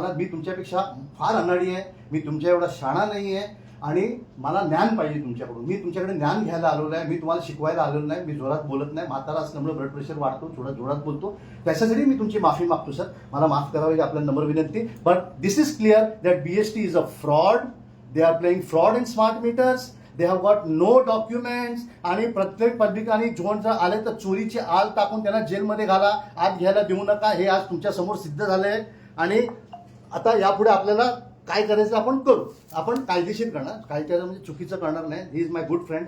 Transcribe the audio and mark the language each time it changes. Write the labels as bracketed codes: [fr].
[mr] मी तुमच्यापेक्षा फार अनाडी आहे, मी तुमच्या एवढा शाणा नाही आहे, आणि मला ज्ञान पाहिजे तुमच्याकडून. मी तुमच्याकडे ज्ञान घ्यायला आलेलो आहे, मी तुम्हाला शिकवायला आलेलो नाही. मी जोरात बोलत नाही, म्हातारा असल्यामुळे ब्लड प्रेशर वाढतो, जोरात बोलतो. त्याच्यासाठी मी तुमची माफी मागतो सर, मला माफ करावी आपल्या नम्र विनंती. [en] But this is clear that BST is a fraud. They are playing fraud in smart meters. They have got no documents. [mr] आणि प्रत्येक पब्लिकांनी जोन आले तर चोरीची आल टाकून त्यांना जेलमध्ये घाला, आत घ्यायला देऊ नका. हे आज तुमच्या समोर सिद्ध झालंय. आणि आता यापुढे आपल्याला काय करायचं आपण करू, आपण कायदेशीर करणार, काय करायचं म्हणजे चुकीचं करणार नाही. [en] He is my good friend.